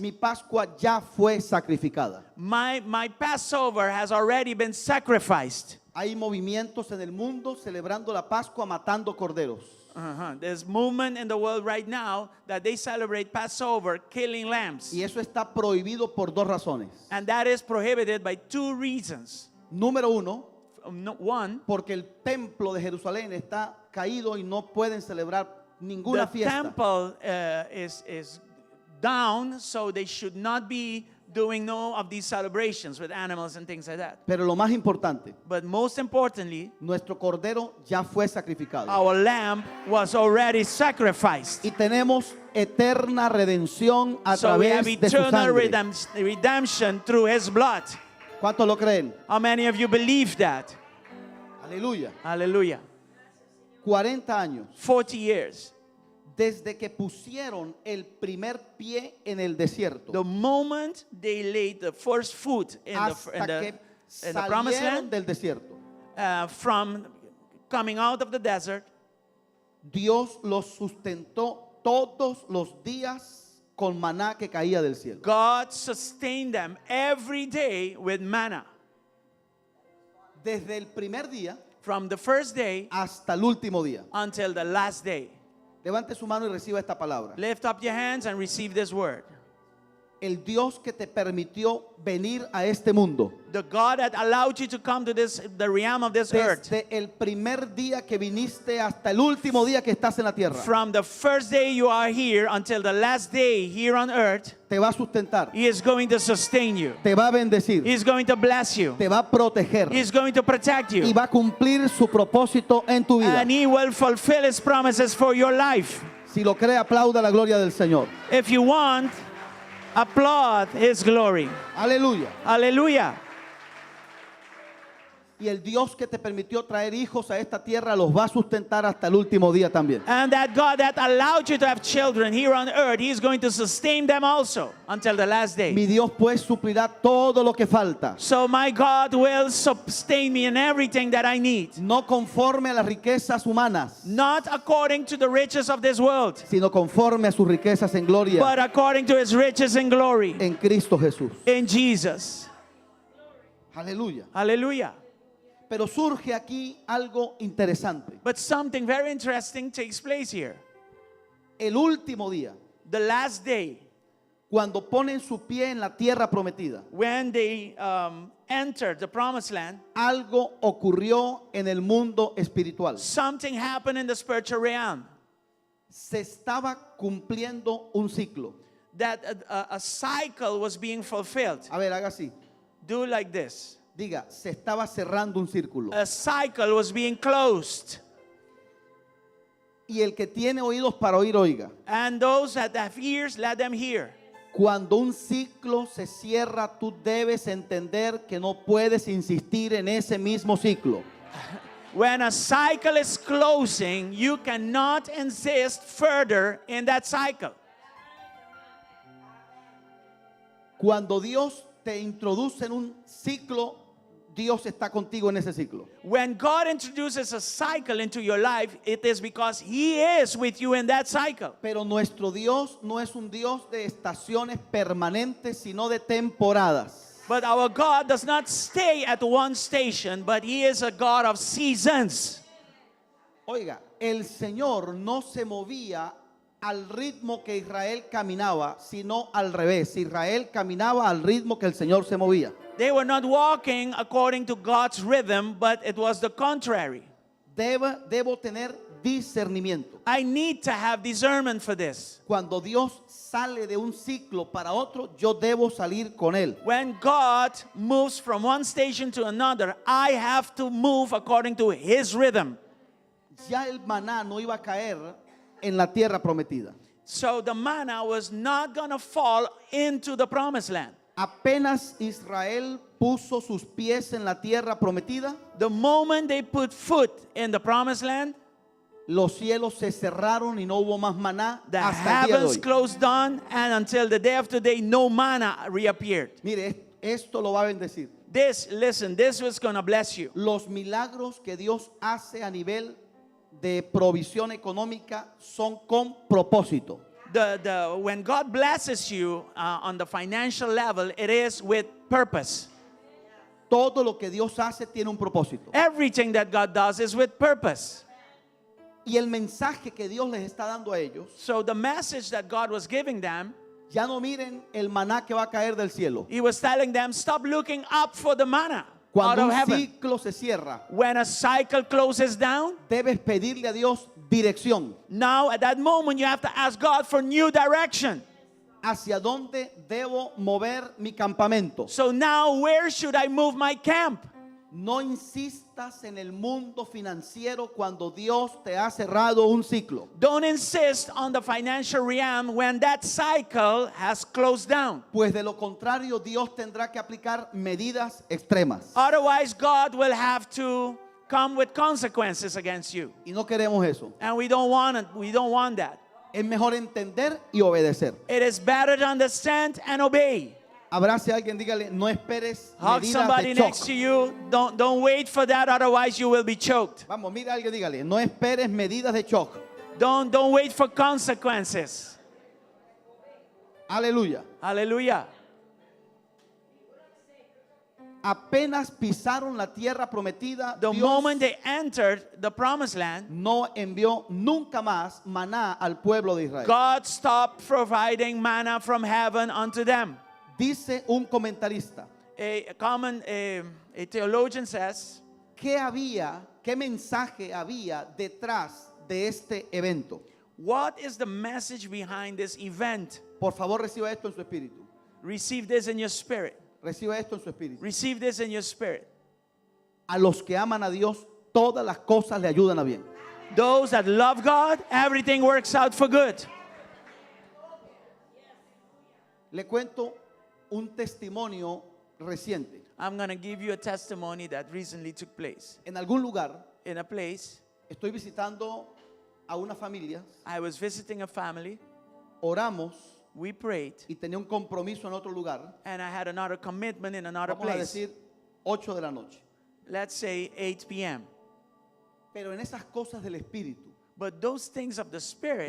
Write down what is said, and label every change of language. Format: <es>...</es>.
<es>mi Pascua ya fue sacrificada.</es> <en>my Passover has already been sacrificed.</en> <es>Hay movimientos en el mundo celebrando la Pascua matando corderos.</es> <en>There's movement in the world right now that they celebrate Passover killing lambs.</en> <es>Y eso está prohibido por 2 razones.</es> <en>And that is prohibited by 2 reasons.</en> <es>Número 1,</es> <en>One,</en> <es>porque el templo de Jerusalén está caído y no pueden celebrar ninguna</es> <en>the</en> <es>fiesta.</es> <en>temple is down, so they should not be doing no of these celebrations with animals and things like that.</en> <es>Pero lo más importante,</es> <en>But most importantly,</en> <es>nuestro cordero ya fue sacrificado.</es> <en>our lamb was already sacrificed.</en> <es>Y tenemos eterna redención a</es> <en>So we have</en> <es>través de su</es> <en>eternal</en> <es>sangre.</es> <en>redemption through his blood.</en> <es>¿Cuántos lo creen?</es> <en>How many of you believe that?</en> <es>Aleluya.</es> <en>Hallelujah.</en> <es>40 años</es> <en>40 years.</en> <es>desde que pusieron el primer pie en el desierto</es> <en>The moment they laid the first foot in</en> <es>hasta que</es> <en>the promised</en> <es>salieron</es> <en>land,</en> <es>del desierto,</es> <en>from coming out of the desert,</en> <es>Dios los sustentó todos los días con maná que caía del cielo.</es> <en>God sustained them every day with manna.</en> <es>Desde el primer día</es> <en>From the first day</en> <es>hasta el último día.</es> <en>until the last day.</en> <es>Levante su mano y reciba esta palabra.</es> <en>Lift up your hands and receive this word.</en> <es>El Dios que te permitió venir a este mundo,</es> <en>The God that allowed you to come to the realm of this earth.</en> <es>desde el primer día que viniste hasta el último día que estás en la tierra,</es> <en>From the first day you are here until the last day here on earth,</en> <es>te va a sustentar,</es> <en>He is going to sustain you.</en> <es>te va a bendecir,</es> <en>He is going to bless you.</en> <es>te va a proteger</es> <en>He is going to protect</en> <es>y</es> <en>you.</en> <es>va a cumplir su propósito en tu vida.</es> <en>And He will fulfill His promises for your life.</en> <es>Si lo cree, aplauda la gloria del Señor.</es> <en>If you want, applaud His glory.</en> <es>Aleluya.</es> <en>Hallelujah.</en> <es>Y el Dios que te permitió traer hijos a esta tierra los va a sustentar hasta el último día también.</es> <en>And that God that allowed you to have children here on earth, He is going to sustain them also until the last day.</en> <es>Mi Dios pues suplirá todo lo que falta,</es> <en>So my God will sustain me in everything that I need.</en> <es>no conforme a las riquezas humanas,</es> <en>Not according to the riches of this world,</en> <es>sino conforme a sus riquezas en gloria</es> <en>but according to His riches and glory</en> <es>en Cristo Jesús.</es> <en>in Jesus.</en> <es>Aleluya.</es> <en>Hallelujah.</en> <es>Pero surge aquí algo interesante.</es> <en>But something very interesting takes place here.</en> <es>El último día,</es> <en>The last day,</en> <es>cuando ponen su pie en la tierra prometida,</es> <en>when they entered the promised land,</en> <es>algo ocurrió en el mundo espiritual.</es> <en>something happened in the spiritual realm.</en> <es>Se estaba cumpliendo un ciclo.</es> <en>That a cycle was being fulfilled.</en> <es>A ver, haga así.</es> <en>Do like this.</en> <es>Diga, se estaba cerrando un círculo.</es> <en>A cycle was being closed.</en> <es>Y el que tiene oídos para oír, oiga.</es> <en>And those that have ears, let them hear.</en> <es>Cuando un ciclo se cierra, tú debes entender que no puedes insistir en ese mismo ciclo.</es> <en>When a cycle is closing, you cannot insist further in that cycle.</en> <es>Cuando Dios te introduce en un ciclo, Dios está contigo en ese ciclo.</es> <en>When God introduces a cycle into your life, it is because He is with you in that cycle.</en> <es>Pero nuestro Dios no es un Dios de estaciones permanentes, sino de temporadas.</es> <en>But our God does not stay at one station, but He is a God of seasons.</en> <es>Oiga, el Señor no se movía al ritmo que Israel caminaba, sino al revés. Israel caminaba al ritmo que el Señor se movía.</es> <en>They were not walking according to God's rhythm, but it was the contrary.</en> <es>Debo tener discernimiento.</es> <en>I need to have discernment for this.</en> <es>Cuando Dios sale de un ciclo para otro, yo debo salir con él.</es> <en>When God moves from one station to another, I have to move according to His rhythm.</en> <es>Ya el maná no iba a caer en la tierra prometida.</es> <en>So the manna was not going to fall into the promised land.</en> <es>Apenas Israel puso sus pies en la tierra prometida,</es> <en>The moment they put foot in the promised land,</en> <es>los cielos se cerraron y no hubo más maná</es> <en>the</en> <es>hasta el día de</es> <en>heavens</en> <es>hoy.</es> <en>closed down, and until the day of today, no manna reappeared.</en> <es>Mire, esto lo va a bendecir.</es> <en>This was going to bless you.</en> <es>Los milagros que Dios hace a nivel de provisión económica son con propósito.</es> <en>When God blesses you on the financial level, it is with purpose.</en> <es>Todo lo que Dios hace tiene un propósito.</es> <en>Everything that God does is with purpose.</en> <es>Y el mensaje que Dios les está dando a ellos,</es> <en>So the message that God was giving them,</en> <es>ya no miren el maná que va a caer del cielo.</es> <en>He was telling them, stop looking up for the manna out</en> <es>Cuando</es> <en>of</en> <es>un</es> <en>heaven.</en> <es>ciclo se cierra,</es> <en>When a cycle closes down,</en> <es>debes pedirle a Dios dirección.</es> <en>now at that moment you have to ask God for new direction.</en> <es>hacia dónde debo mover mi campamento.</es> <en>So now where should I move my camp?</en> <es>No insistas en el mundo financiero cuando Dios te ha cerrado un ciclo.</es> <en>Don't insist on the financial realm when that cycle has closed down.</en> <es>Pues de lo contrario, Dios tendrá que aplicar medidas extremas.</es> <en>Otherwise, God will have to come with consequences against you.</en> <es>Y no queremos eso.</es> <en>And we don't want it. We don't want that.</en> <es>Es mejor entender y obedecer.</es> <en>It is better to understand and obey.</en> <es>Abrace a alguien, dígale, no esperes</es> <en>Hug</en> <es>medidas</es> <en>somebody</en> <es>de</es> <en>next to</en> <es>shock.</es> <en>you. Don't wait for that, otherwise you will be choked.</en> <es>Vamos, mira a alguien, dígale, no esperes medidas de shock.</es> <en>Don't wait for consequences.</en> <es>Aleluya.</es> <en>Hallelujah.</en> <es>Apenas pisaron la tierra prometida,</es> <en>The</en> <es>Dios</es> <en>moment they entered the promised land,</en> <es>no envió nunca más maná al pueblo de Israel.</es> <en>God stopped providing manna from heaven unto them.</en> <es>Dice un comentarista,</es> <en>A theologian says,</en> <es>qué mensaje había detrás de este evento?</es> <en>what is the message behind this event?</en> <es>Por favor, reciba esto en su espíritu.</es> <en>Receive this in your spirit.</en> <es>Reciba esto en su espíritu.</es> <en>Receive this in your spirit.</en> <es>A los que aman a Dios, todas las cosas le ayudan a bien.</es> <en>Those that love God, everything works out for good.</en> <es>Le cuento un testimonio reciente.</es> <en>I'm going to give you a testimony that recently took place.</en> <es>En algún lugar</es> <en>In a place,</en> <es>estoy visitando a una familia,</es> <en>I was visiting a family,</en> <es>oramos</es> <en>we prayed,</en> <es>y tenía un compromiso en otro lugar,</es> <en>and I had another commitment in another</en> <es>vamos a</es> <en>place.</en> <es>decir 8 de la noche.</es> <en>Let's say 8 p.m.</en> <es>Pero en esas cosas del espíritu,</es> <en>But those things of the Spirit,</en>